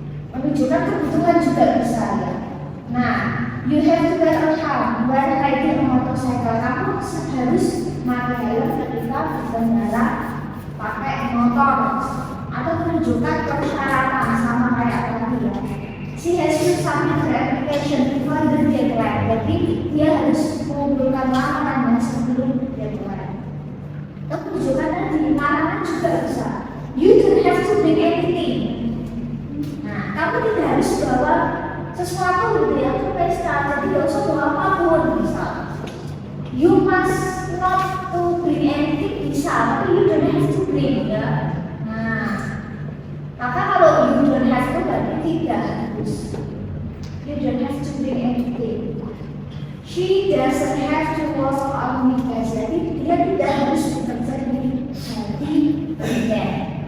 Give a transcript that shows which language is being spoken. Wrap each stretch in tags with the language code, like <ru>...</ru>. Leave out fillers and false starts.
<id>Menunjukkan kebutuhan juga bisa ya.</id> <en>Nah, you have to wear a helm when riding a motorcycle.</en> <id>Kamu harus pakai helm ketika berkendara pakai motor. Atau menunjukkan persyaratan sama kayak tadi ya.</id> <en>She has to submit her application before the deadline.</en> <id>Jadi dia harus mengumpulkan lamarannya sebelum deadline. Atau menunjukkan tadi larangan juga bisa.</id> <en>You don't have to bring anything.</en> <id>Nah, kamu tidak harus bawa sesuatu gitu ya, itu pesta, jadi gak usah bawa apapun bisa.</id> <en>You must not to bring anything</en> <id>bisa, tapi</id> <en>you don't have to bring ya.</en> <id>Nah, maka kalau</id> <en>you don't have to</en> <id>berarti tidak harus.</id> <en>You don't have to bring anything. She doesn't have to work on weekends,</en> <id>jadi dia tidak harus bekerja di hari weekend.</id>